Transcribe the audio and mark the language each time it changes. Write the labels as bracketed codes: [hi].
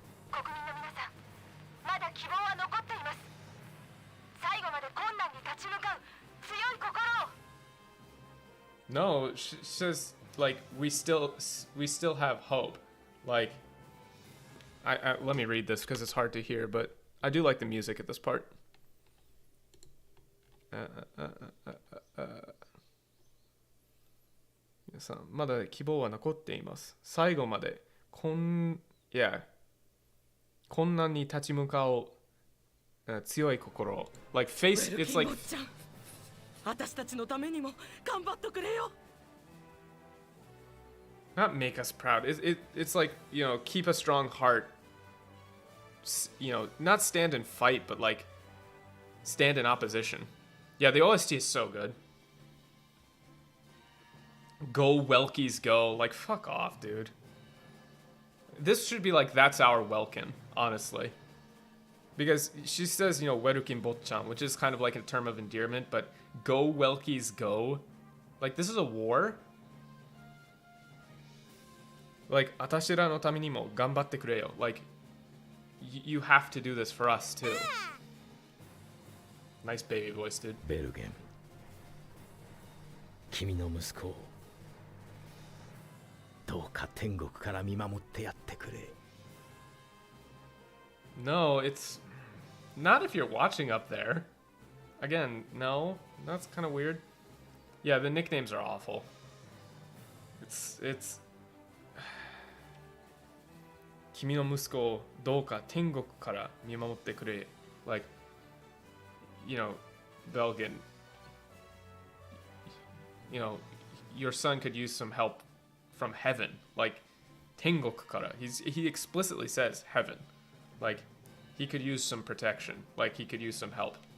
[ja] 国民の皆さん、まだ希望は残っています。最後まで困難に立ち向かう強い心を。 [en] No, she says like we still have hope. Like, I let me read this because it's hard to hear, but I do like the music at this part. [ja] 皆さんまだ希望は残っています。最後まで困難に立ち向かう強い心。 [en] Like face, it's like. [ja] 私たちのためにも頑張っとくれよ。 [en] Not make us proud. It's like, you know, keep a strong heart. You know, not stand and fight, but like stand in opposition. Yeah, the OST is so good. Go Welkies go. Like, fuck off, dude. This should be like, that's our Welkin, honestly. Because she says, you know, Werukin Botchan, which is kind of like a term of endearment, but go Welkies go. Like, this is a war. Like, [ja] atashira no tame ni mo ganbatte kureyo. [en] Like, you have to do this for us too. Nice baby voice, dude. [ja] ベルゲン、君の息子をどうか天国から見守ってやってくれ。 [en] No, it's not if you're watching up there. Again, no, that's kind of weird. Yeah, the nicknames are awful. It's [ja] 君の息子をどうか天国から見守ってくれ。 [en] Like, you know, Belgian, you know, your son could use some help from heaven. Like, [ja] 天国から. [en] He explicitly says heaven. Like, he could use some protection. Like, he could use some help.